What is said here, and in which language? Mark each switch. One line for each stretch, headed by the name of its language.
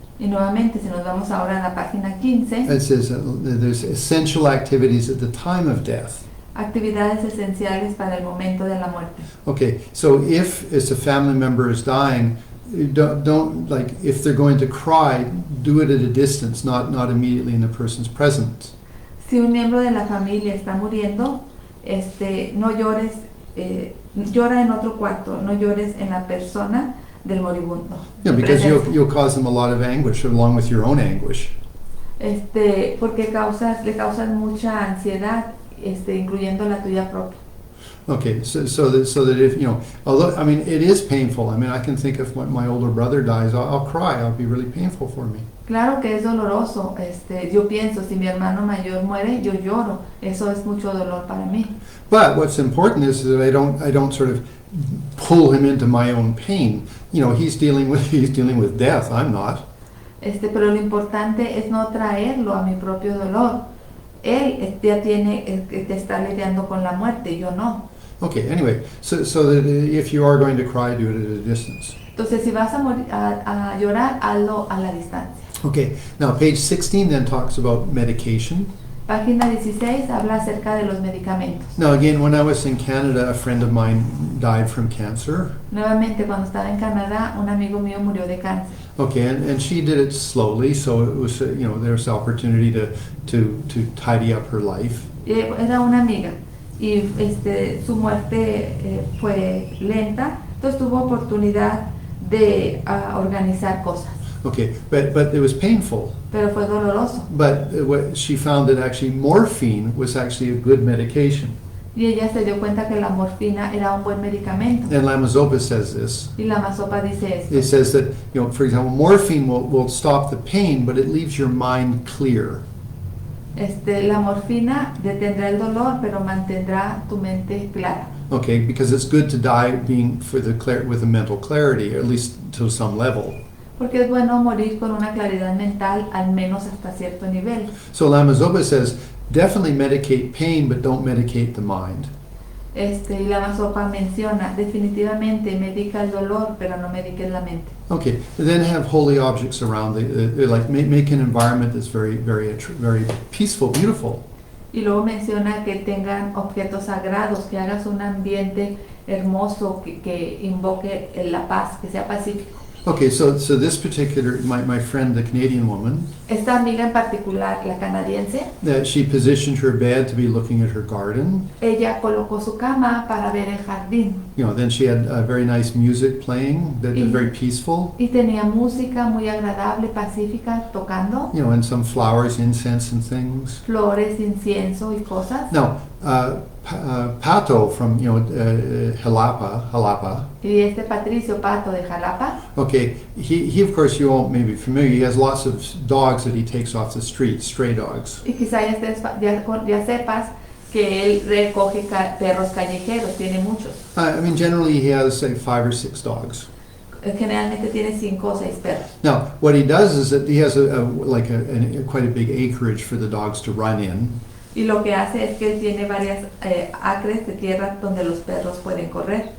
Spanish: Y nuevamente, si nos vamos ahora a la página 15,
English: it says there's essential activities at the time of death.
Spanish: actividades esenciales para el momento de la muerte.
English: Okay, so if a family member is dying, don't like, if they're going to cry, do it at a distance, not immediately in the person's presence.
Spanish: Si un miembro de la familia está muriendo, no llores, llora en otro cuarto, no llores en la persona del moribundo.
English: Because you'll cause them a lot of anguish along with your own anguish.
Spanish: Porque le causas mucha ansiedad, incluyendo la tuya propia.
English: Okay, so that if, although, it is painful. I can think of when my older brother dies, I'll cry. It'll be really painful for me.
Spanish: Claro que es doloroso. Yo pienso, si mi hermano mayor muere, yo lloro. Eso es mucho dolor para mí.
English: But what's important is that I don't sort of pull him into my own pain. He's dealing with death. I'm not.
Spanish: Pero lo importante es no traerlo a mi propio dolor. Él ya te está lidiando con la muerte, yo no.
English: Okay, anyway, so that if you are going to cry, do it at a distance.
Spanish: Entonces, si vas a llorar, hazlo a la distancia.
English: Okay, now page 16 then talks about medication.
Spanish: Página 16 habla acerca de los medicamentos.
English: Now again, when I was in Canada, a friend of mine died from cancer.
Spanish: Nuevamente, cuando estaba en Canadá, un amigo mío murió de cáncer.
English: Okay, and she did it slowly, so it was, there was opportunity to tidy up her life.
Spanish: Era una amiga y su muerte fue lenta, entonces tuvo oportunidad de organizar cosas.
English: Okay, but it was painful.
Spanish: Pero fue doloroso.
English: But what she found that actually morphine was actually a good medication.
Spanish: Y ella se dio cuenta que la morfina era un buen medicamento.
English: And Lama Zopa says this.
Spanish: Y Lama Zopa dice esto.
English: It says that, for example, morphine will stop the pain, but it leaves your mind clear.
Spanish: La morfina detendrá el dolor, pero mantendrá tu mente clara.
English: Okay, because it's good to die with a mental clarity, at least to some level.
Spanish: Porque es bueno morir con una claridad mental, al menos hasta cierto nivel.
English: So Lama Zopa says, definitely medicate pain, but don't medicate the mind.
Spanish: Y Lama Zopa menciona, definitivamente medica el dolor, pero no mediques la mente.
English: Okay, then have holy objects around, like make an environment that's very, very, very peaceful, beautiful.
Spanish: Y luego menciona que tengan objetos sagrados, que hagas un ambiente hermoso, que invoque la paz, que sea pacífico.
English: Okay, so this particular, my friend, the Canadian woman,
Spanish: Esta amiga en particular, la canadiense,
English: that she positioned her bed to be looking at her garden.
Spanish: ella colocó su cama para ver el jardín
English: You know, then she had very nice music playing that was very peaceful.
Spanish: y tenía música muy agradable, pacífica, tocando
English: You know, and some flowers, incense, and things.
Spanish: flores, incienso y cosas.
English: Now, Pato from Jalapa.
Spanish: Y este Patricio Pato de Jalapa,
English: Okay, he of course you all may be familiar. He has lots of dogs that he takes off the street, stray dogs.
Spanish: y quizá ya sepas que él recoge perros callejeros, tiene muchos.
English: I mean, generally he has say 5 or 6 dogs.
Spanish: Generalmente tiene 5 o 6 perros.
English: Now, what he does is that he has quite a big acreage for the dogs to run in.
Spanish: Y lo que hace es que él tiene varias acres de tierra donde los perros pueden correr.